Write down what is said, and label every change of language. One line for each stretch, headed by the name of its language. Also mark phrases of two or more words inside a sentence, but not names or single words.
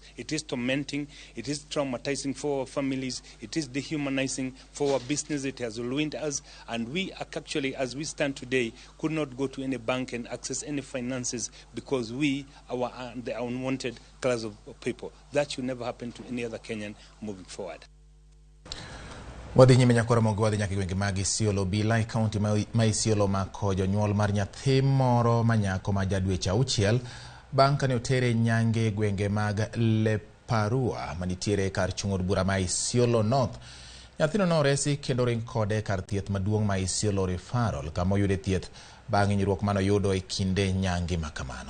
English: It is tormenting, it is traumatizing for our families, it is dehumanizing for our business, it has ruined us, and we actually, as we stand today, could not go to any bank and access any finances because we are the unwanted class of people. That should never happen to any other Kenyan moving forward.
Luo (Kenya and Tanzania): Wadhi nyime nyaka Ramogi wadhi nyaka gwenge mag Isiolo Bila kaunti ma Isiolo mako jonyuol mar nyathi moro manyako ma jadweche 6 bang' kane otere nyange gwenge mag Leparua manitiere kar chung'od bura ma Isiolo North. Nyathino noresi kendo ring kode kar thieth maduong' ma Isiolo Referral kama oyude thieth bang' hinyruok mano yudo e kinde nyange makamano.